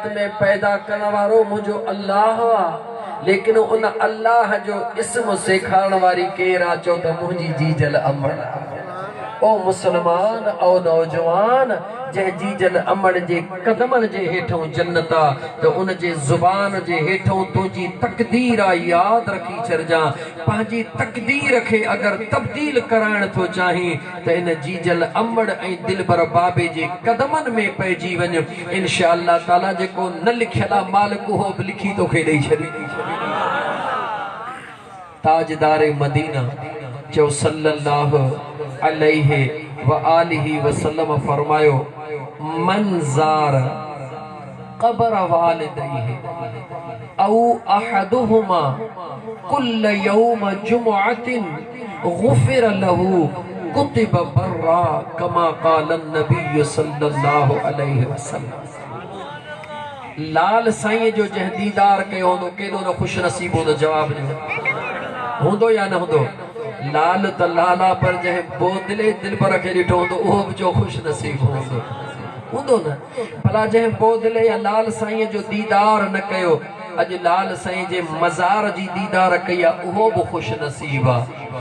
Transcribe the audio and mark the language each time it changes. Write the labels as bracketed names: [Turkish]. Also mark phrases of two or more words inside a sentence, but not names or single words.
[Sindhi] में पैदा करण वारो मुंहिंजो अल्लाह आहे लेकिन उन अल्लाह जो इस्म सेखारण वारी केरा चो त मुंहिंजी जीजल अमड़ ओ मुसलमान ओ नौजवान जंहिं जीजल अमड़ जे कदमन जे हेठों जन्नत आ त उन जे जुबान जे हेठों तुंहिंजी तकदीर आ याद रखी छॾजां पंहिंजी तकदीर खे अगर तब्दील कराइण थो चाहीं त इन जीजल अमड़ ऐं दिलबर बाबे जे कदमन में पइजी वञ [Arabic] إن شاء الله تعالى [Sindhi] जेको न लिखियल आहे मालिक उहो बि लिखी तोखे ॾेई छॾी [Arabic] ताजदार मदीना जो صلى الله عليه و آله وسلم फरमायो من زار قبر والديه أو أحدهما كل يوم جمعة غفر له كتب برا كما قال النبي صلى الله عليه وسلم [Sindhi] लाल साईं जो जंहिं दीदार कयो हूंदो केॾो न खुश नसीब हूंदो जवाब ॾियो हूंदो या न हूंदो लाल त लाला पर जंहिं बोदले दिलबर खे ॾिठो हूंदो उहो बि जो खुश नसीब हूंदो न भला जंहिं बोदले या लाल साईं जो दीदार न कयो अज लाल साईं जे मज़ार जी दीदार कई आहे उहो बि ख़ुशि नसीब आहे।